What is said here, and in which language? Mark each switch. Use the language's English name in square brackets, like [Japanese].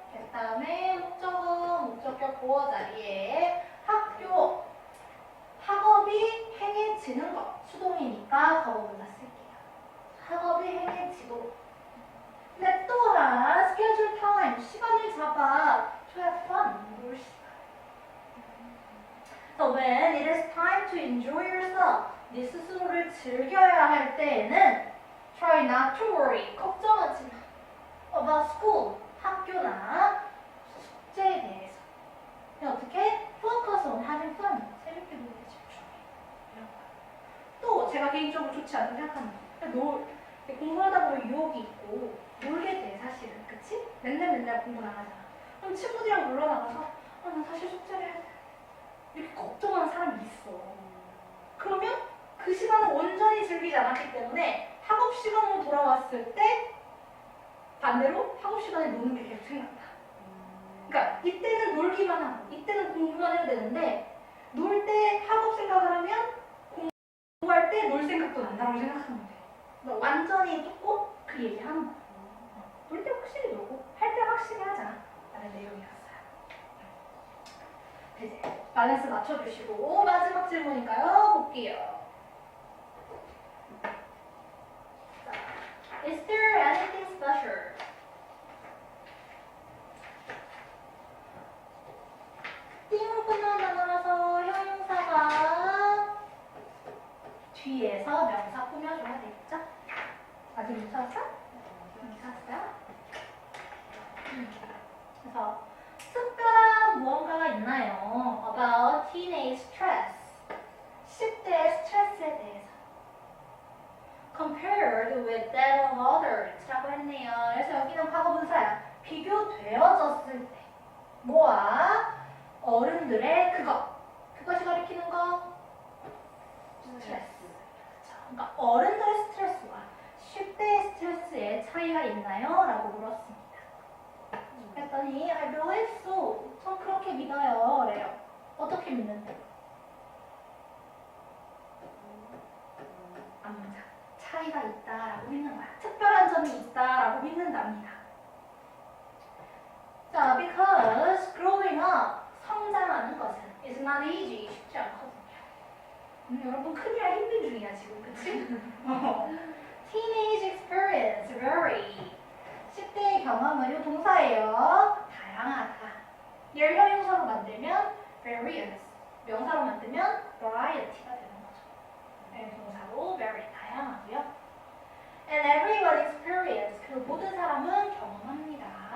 [Korean] 그 다음에 목적어, 목적격 보어 자리에 학교, 학업이 행해지는 것. 수동이니까 과거분사 쓸게요. 학업이 행해지도록. 근데 또한 [English] schedule time, [Korean] 시간을 잡아. [English] To have fun, [Korean] 놀 시간. [English] So when it is time to enjoy yourself, [Korean] 네 스스로를 즐겨야 할 때에는 [English] try not to worry, [Korean] 걱정하지 마. [English] About school, [Korean] 학교나 숙제에 대해서. 그냥 어떻게? [English] Focus on having fun, [Korean] 재밌게 놀에 집중해. 이런 거. 또 제가 개인적으로 좋지 않은 생각하는 거. 공부하다 보면 유혹이 있고 놀게 돼 사실은. 그치? 맨날 공부를 안 하잖아. 그럼 친구들이랑 놀러 나가서 난 사실 숙제를 해야 돼. 이렇게 걱정하는 사람이 있어. 그러면 그 시간을 온전히 즐기지 않았기 때문에 학업 시간으로 돌아왔을 때 반대로 학업 시간에 노는 게 계속 생각나. 그러니까 이때는 놀기만 하고 이때는 공부만 해야 되는데 놀 때 학업 생각을 하면 공부할 때 놀 생각도 난다고 생각하면 돼. 그러니까 완전히 조금 그 얘기하는 거야. 놀 때 확실히 놀고 할 때 확실히 하자 라는 내용이었어요. 이제 밸런스 맞춰주시고 마지막 질문인가요? 볼게요. [English] 자, Is there anything special? [Korean] 띵으로 끝나는 단어라서 형용사가 뒤에서 명사 꾸며줘야 되겠죠? 아직 못 찾았어? 못 찾았어요? 그래서 특별한 무언가가 있나요? [English] About teenage stress. [Korean] 10대의 스트레스에 대해서. [English] Compared with that of others [Korean] 라고 했네요. 그래서 여기는 과거분사야. 비교되어졌을 때. 뭐와? 어른들의 그것. 그것이 가리키는 거? 스트레스. 그쵸? 그러니까 어른들의 스트레스와 10대의 스트레스에 차이가 있나요? 라고 물었습니다. 그랬더니 [English] I believe so. [Korean] 전 그렇게 믿어요. 래요. 어떻게 믿는데? 앞문장. 차이가 있다라고 믿는 거야. 특별한 점이 있다라고 믿는답니다. [English] 자, because growing up, [Korean] 성장하는 것은 [English] is not easy, [Korean] 쉽지 않거든요. 여러분 큰일 날 힘든 중이야 지금, 그치? [English] Teenage experience, vary. [Korean] 10대의 경험은 이 동사예요. 다양하다. 얘를 형용사로 만들면 various, 명사로 만들면 variety가 되는 거죠. 네, 동사로 very, 다양하고요. [English] And everyone experience, [Korean] 그 모든 사람은 경험합니다.